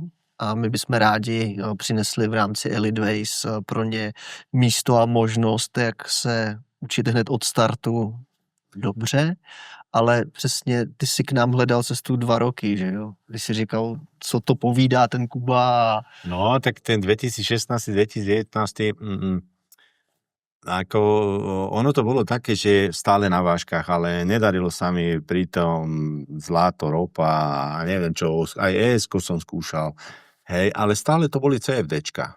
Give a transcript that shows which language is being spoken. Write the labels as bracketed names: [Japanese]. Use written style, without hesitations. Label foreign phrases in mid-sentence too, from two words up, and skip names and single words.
[Czech] A my bychom rádi přinesli v rámci Elite Ways pro ně místo a možnost, jak se učit hned od startu dobře, ale přesně ty si k nám hledal cestu 2 roky, že jo? Když si říkal, co to povídá ten Kuba. No, [Slovak] tak ten 2016-2019 ako ono to bolo také, že stále na vážkach, ale nedarilo sa mi pritom zlato, ropa, neviem čo, aj ES-ko som skúšal, hej, ale stále to boli CFDčka.